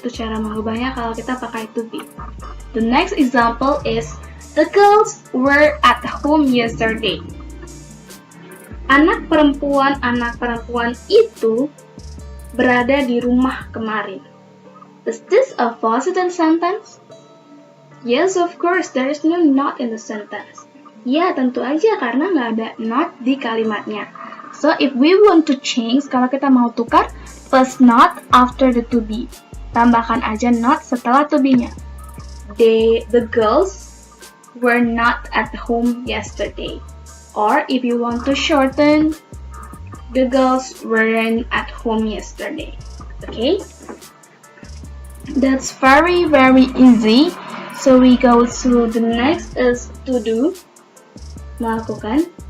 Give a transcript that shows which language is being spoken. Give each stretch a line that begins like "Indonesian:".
Indonesian: Itu cara mengubahnya kalau kita pakai
English: to be. The next example is the girls were at home yesterday.
Indonesian: Anak perempuan itu berada di rumah kemarin.
English: Is this a positive sentence? Yes, of course, there is no not in the sentence.
Indonesian: Ya, tentu aja karena nggak ada not di kalimatnya.
English: So, if we want to change,
Indonesian: kalau kita mau tukar,
English: plus not after the to be.
Indonesian: Tambahkan aja not setelah to be-nya.
English: The girls were not at home yesterday. Or, if you want to shorten, the girls weren't at home yesterday. Okay? That's very, very easy. So we go to the next is to do. Melakukan.